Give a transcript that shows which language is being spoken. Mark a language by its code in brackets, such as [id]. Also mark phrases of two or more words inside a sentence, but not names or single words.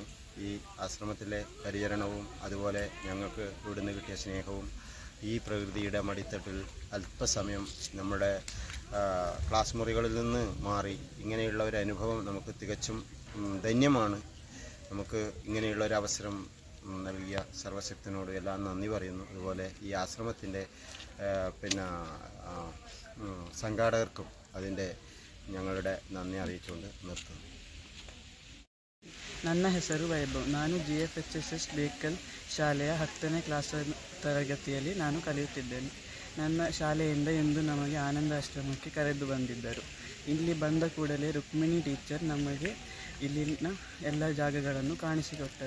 [ml] ഈ ആശ്രമത്തിലെ പരിചരണവും അതുപോലെ ഞങ്ങൾക്ക് ഇവിടുന്ന് കിട്ടിയ സ്നേഹവും ഈ പ്രകൃതിയുടെ മടിത്തട്ടിൽ അല്പസമയം നമ്മുടെ ക്ലാസ് മുറികളിൽ നിന്ന് മാറി ഇങ്ങനെയുള്ള ഒരു അനുഭവം നമുക്ക് തികച്ചും ധന്യമാണ്. നമുക്ക് ഇങ്ങനെയുള്ളൊരവസരം നൽകിയ സർവശക്തനോട് എല്ലാം നന്ദി പറയുന്നു. അതുപോലെ ഈ ആശ്രമത്തിൻ്റെ സംഘാടകർക്കും അതിൻ്റെ ഞങ്ങളുടെ നന്ദಿ അറിയിച്ചുകൊണ്ട് നിർത്തുന്നു. [kn] ನನ್ನ ಹೆಸರು ವೈಭವ್. ನಾನು GFHSS ಬೇಕಲ್ ಶಾಲೆಯ 10ನೇ ಕ್ಲಾಸ್ ತರಗತಿಯಲ್ಲಿ ನಾನು ಕಲಿಯುತ್ತಿದ್ದೇನೆ. ನನ್ನ ಶಾಲೆಯಿಂದ ಇಂದು ನಮಗೆ ಆನಂದಾಶ್ರಮಕ್ಕೆ ಕರೆದು ಬಂದಿದ್ದರು. ಇಲ್ಲಿ ಬಂದ ಕೂಡಲೇ ರುಕ್ಮಿಣಿ ಟೀಚರ್ ನಮಗೆ ಇಲ್ಲಿನ ಎಲ್ಲ ಜಾಗಗಳನ್ನು ಕಾಣಿಸಿಕೊಟ್ಟರು.